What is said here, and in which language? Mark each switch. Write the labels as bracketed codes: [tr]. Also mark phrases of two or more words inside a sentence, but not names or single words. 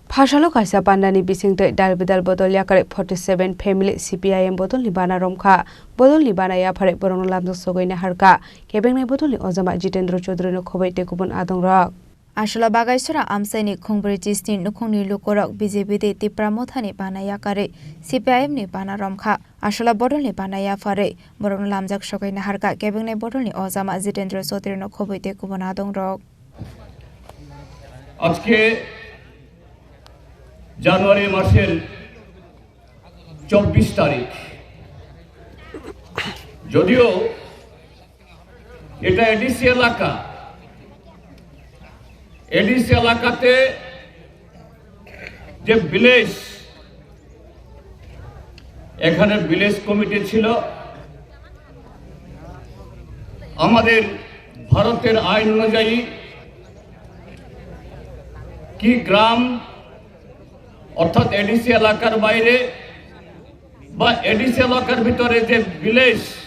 [trp] Phashalo kaisa pandani bisingte dalbidal bodol yakare 47 family CPIM bodol ni bana romkha bodol ni bana ya phare borong lamjak sogoina harka kebengnai bodol ni ojama Jitendra Chaudhary no khobai te kubun adong rak Ashola bagaisora amsaini khungbrui chisni nukhungni lukorok BJP te tipra mothani bana yakare CPIM ni bana romkha Ashola bodol ni bana ya phare borong lamjak sogoina harka kebengnai bodol ni ojama Jitendra Chaudhary no khobai te kubun adong rak [bn] আজকে জানুয়ারি মাসের 24 তারিখ যদিও এটা এডিসি এলাকাতে যে ভিলেজ এখানে ভিলেজ কমিটি ছিল আমাদের ভারতের আইন অনুযায়ী কি গ্রাম অর্থাৎ এডিসি এলাকার বাইরে বা এডিসি এলাকার ভিতরে যে ভিলেজ